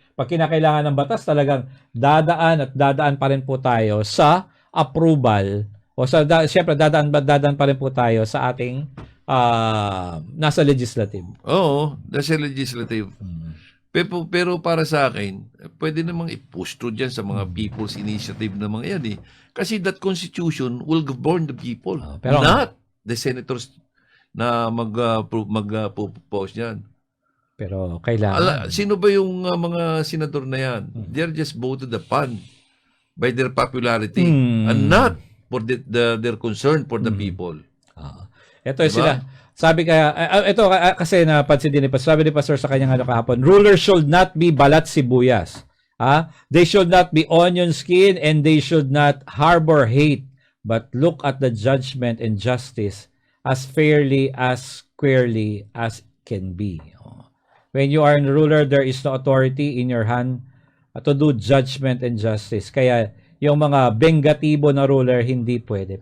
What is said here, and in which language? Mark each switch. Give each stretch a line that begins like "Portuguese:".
Filipino: Pag kinakailangan ng batas, talagang dadaan pa rin po tayo sa approval o siyempre dadaan pa rin po tayo sa ating nasa legislative. Oo, nasa legislative. Pero para sa akin, pwede namang i-push through dyan sa mga people's initiative na mga yan eh. Kasi
English: that constitution will govern the people,
Filipino: pero
English: not the senators
Filipino: na mag-propose yan. Pero kailangan. Sino ba yung mga senador na yan?
English: They're just voted upon by their popularity and not for their concern for the people.
Filipino: Ito sila. Sabi ito kasi napansin din sabi ni Pastor sa kanyang kahapon,
English: rulers should not be
Filipino: balat sibuyas.
English: They should not be onion skin and they should not harbor hate, but look at the judgment and justice as fairly, as squarely as can be. When you are a ruler, there is no authority in your hand to do judgment and justice.
Filipino: Kaya yung mga bengatibo na ruler, hindi pwede.